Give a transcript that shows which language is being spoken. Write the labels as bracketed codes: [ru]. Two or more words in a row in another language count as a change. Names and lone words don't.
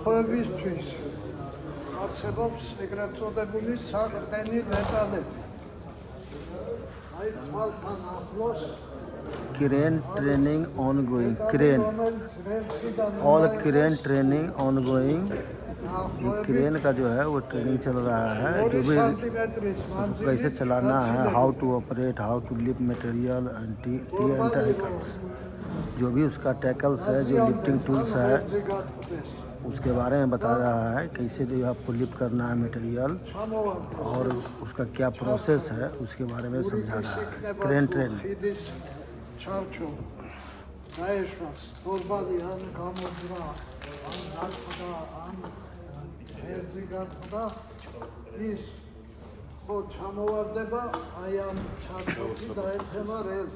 [ka] განსხვავებისთვის არსებობს ეგრეთ წოდებული საყრდენი დეტალები. აი თვალთან ახლოს [en] crane training ongoing crane all crane training ongoing [hi] ये क्रेन का जो है वो ट्रेनिंग चल रहा है जो भी उसको कैसे चलाना है [en] how to operate how to lift material and tackles [hi] जो भी उसका टैकल्स है जो [en] lifting tools [hi] है उसके बारे में बता रहा है कैसे जो आपको लिफ्ट करना है मटेरियल और उसका क्या प्रोसेस है उसके बारे में समझा रहा है [en] crane training [ka] ის ხო ჩამოვარდება აი ამ ჩარჩოთი დაეცემა რელს.